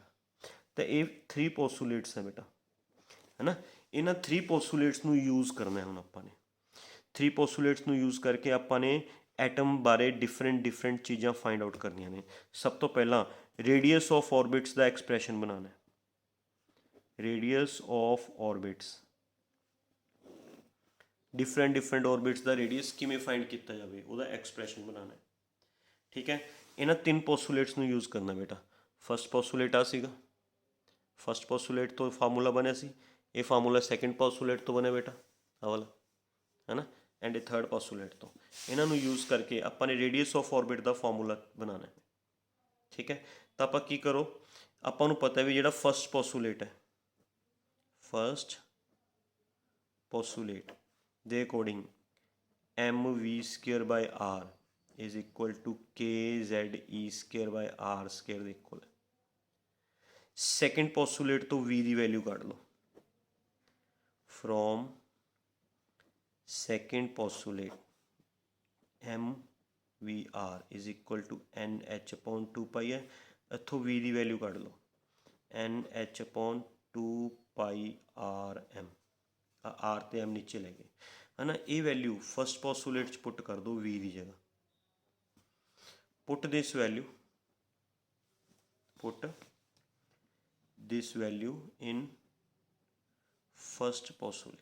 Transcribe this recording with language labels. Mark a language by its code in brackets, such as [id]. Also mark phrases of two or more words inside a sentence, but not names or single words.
[hi] तो ये 3 पोस्टुलेट्स हैं बेटा, है ना। [pa] ਇਨ੍ਹਾਂ 3 ਪੋਸਟੂਲੇਟਸ ਨੂੰ ਯੂਜ਼ ਕਰਨਾ ਹੈ ਹੁਣ ਆਪਾਂ ਨੇ। 3 ਪੋਸਟੂਲੇਟਸ ਨੂੰ ਯੂਜ਼ ਕਰਕੇ ਆਪਾਂ ਨੇ ਐਟਮ ਬਾਰੇ ਡਿਫਰੈਂਟ ਚੀਜ਼ਾਂ [en] find out [pa] ਕਰਨੀਆਂ ਨੇ। [hi] सब तो पहला [en] radius of orbits [hi] का एक्सप्रैशन बनाना है। [en] radius of orbits, [pa] ਡਿਫਰੈਂਟ ਔਰਬਿਟਸ ਦਾ ਰੇਡੀਅਸ ਕਿਵੇਂ ਫਾਈਂਡ ਕੀਤਾ ਜਾਵੇ, ਉਹਦਾ ਐਕਸਪ੍ਰੈਸ਼ਨ ਬਣਾਉਣਾ ਹੈ। ਠੀਕ ਹੈ, ਇਹਨਾਂ ਤਿੰਨ ਪੋਸਟੂਲੇਟਸ ਨੂੰ ਯੂਜ਼ ਕਰਨਾ ਬੇਟਾ। [en] first postulate [pa] ਆ ਸੀਗਾ, [en] first postulate [pa] ਤੋਂ ਫਾਰਮੂਲਾ ਬਣਿਆ ਸੀ, ਇਹ ਫਾਰਮੂਲਾ [en] second postulate [pa] ਤੋਂ ਬਣਿਆ ਬੇਟਾ ਆਹ ਵਾਲਾ, ਹੈ ਨਾ, ਐਂਡ ਇਹ [en] third postulate [pa] ਤੋਂ। ਇਹਨਾਂ ਨੂੰ ਯੂਜ਼ ਕਰਕੇ ਆਪਾਂ ਨੇ [en] radius of orbit [pa] ਦਾ ਫਾਰਮੂਲਾ ਬਣਾਉਣਾ ਹੈ। ਠੀਕ ਹੈ, ਤਾਂ ਆਪਾਂ ਕੀ ਕਰੋ, ਆਪਾਂ ਨੂੰ ਪਤਾ ਵੀ ਜਿਹੜਾ [en] first postulate [pa] ਹੈ, [en] first postulate [pa] ਦੇ ਅਕੋਰਡਿੰਗ [en] mv² r is equal to kze² r [pa] ਸਕੇਅਰ ਦੇ ਇਕੁਅਲ ਹੈ। [en] second postulate [pa] ਤੋਂ v ਦੀ ਵੈਲਿਊ ਕੱਢ ਲਓ, [en] from second postulate mvr is equal to nh/2π [pa] ਹੈ, ਇੱਥੋਂ v ਦੀ ਵੈਲਿਊ ਕੱਢ ਲਓ nh/2πrm, r ਤੇ m ਨੀਚੇ ਲੈ ਗਏ, ਹੈ ਨਾ। ਇਹ ਵੈਲਿਊ [en] first postulate [pa] 'ਚ ਪੁੱਟ ਕਰ ਦਿਓ v ਦੀ ਜਗ੍ਹਾ, [en] put this value in first postulate.